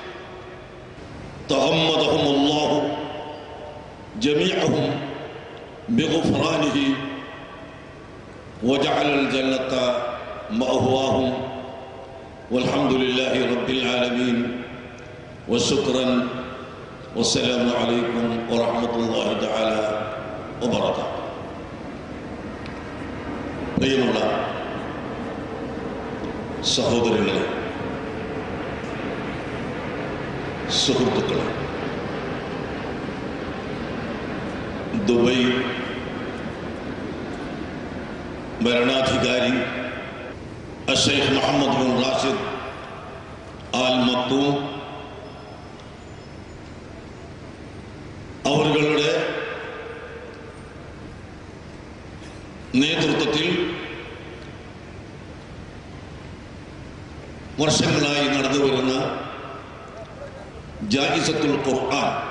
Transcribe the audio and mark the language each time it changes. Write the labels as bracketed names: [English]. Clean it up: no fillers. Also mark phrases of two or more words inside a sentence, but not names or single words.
[Arabic] تغمدهم الله جميعهم بغفرانه وجعل الجنة مأواهم والحمد لله رب العالمين وشكرا والسلام عليكم ورحمة الله تعالى وبركاته. [Malayalam] പ്രിയമുള്ള സഹോദരങ്ങളെ, സുഹൃത്തുക്കളെ, ദുബൈ ഭരണാധികാരി الشيخ محمد بن راشد آل مكتوم അവരുടെ നേതൃത്വത്തിൽ വർഷങ്ങളായി നടന്നുവരുന്ന ജായിസത്തുൽ ഖുർആൻ